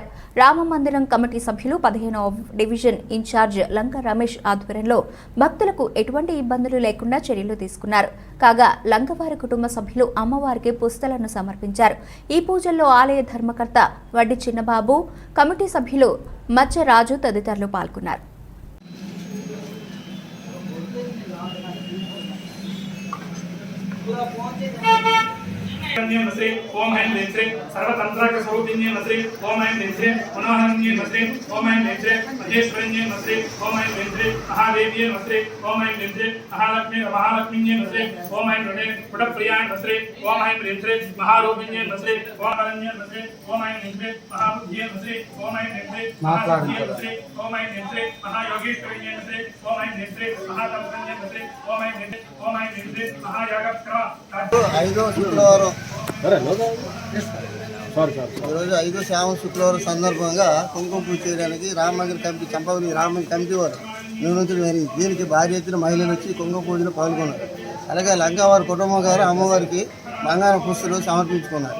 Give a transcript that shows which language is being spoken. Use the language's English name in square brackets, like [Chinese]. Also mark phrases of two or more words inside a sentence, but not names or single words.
[Telugu] రామమందిరం కమిటీ సభ్యులు 15వ డివిజన్ ఇన్ఛార్జ్ లంక రమేష్ ఆధ్వర్యంలో భక్తులకు ఎటువంటి ఇబ్బందులు లేకుండా చర్యలు తీసుకున్నారు. కాగా లంకవారి కుటుంబ సభ్యులు అమ్మవారికి పుస్తలను సమర్పించారు. ఈ పూజల్లో ఆలయ ధర్మకర్త వడ్డి చిన్నబాబు, కమిటీ సభ్యులు మచ్చరాజు తదితరులు పాల్గొన్నారు. [Sanskrit] ओम ऐं ह्रीं श्रीं सर्वतंत्राकस्वरूपिण्ये नमस्ते ओम ऐं ह्रीं श्रीं मनोहरण्ये नमस्ते ओम ऐं ह्रीं श्रीं महेश्वरण्ये नमस्ते ओम ऐं ह्रीं श्रीं महादेव्ये नमस्ते ओम ऐं ह्रीं श्रीं महालक्ष्मीन्ये नमस्ते ओम ऐं ह्रीं पुटप्रियाय नमस्ते ओम ऐं ह्रीं श्रीं महारूपिण्ये नमस्ते ओम अरण्ये नमस्ते ओम ऐं ह्रीं श्रीं महाबुद्धिये नमस्ते ओम ऐं ह्रीं श्रीं महासिद्धिये नमस्ते ओम ऐं ह्रीं श्रीं महायोगीश्वरिण्ये नमस्ते ओम ऐं ह्रीं श्रीं महातपस्विन्ये नमस्ते ओम ऐं ह्रीं श्रीं महायागक्रम [Telugu] ఈరోజు 5వ శ్రావణ శుక్రవారం సందర్భంగా కుంకుమ పూజ చేయడానికి రామమందిర కమిటీ చంపవల్లి రామమందిర కమిటీ వారు నిర్వహించడం జరిగింది. దీనికి భారీ ఎత్తున మహిళలు వచ్చి కుంకుమ పూజలో పాల్గొన్నారు. అలాగే లంకవారి కుటుంబం గారు అమ్మవారికి బంగారం పుస్తలు సమర్పించుకున్నారు.